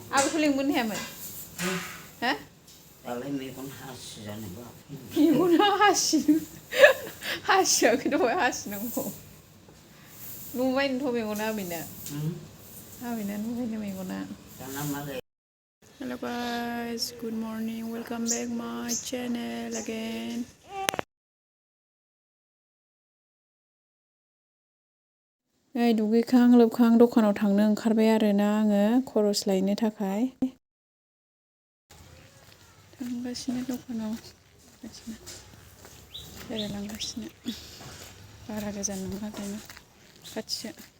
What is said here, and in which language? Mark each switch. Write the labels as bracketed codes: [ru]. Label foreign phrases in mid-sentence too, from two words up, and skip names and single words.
[brx] आबैखौ लिंबोनो हायामोन हो दालाय मेगन हासि जानोबा मेगना हासियाखै दहाय हासिनांगौ नुबायनोथ' मेगना आबैना नुबायनो मेगना [en] Hello guys, good morning, welcome back my channel again. [brx] नै दुगैखां लोबखां दखानाव थांनो ओंखारबाय आरोना आङो खरस लायनो थाखाय थांगासिनो दखानाव बेरायलांगासिनो बारा गोजान नङा ओंखायनो खाथिसो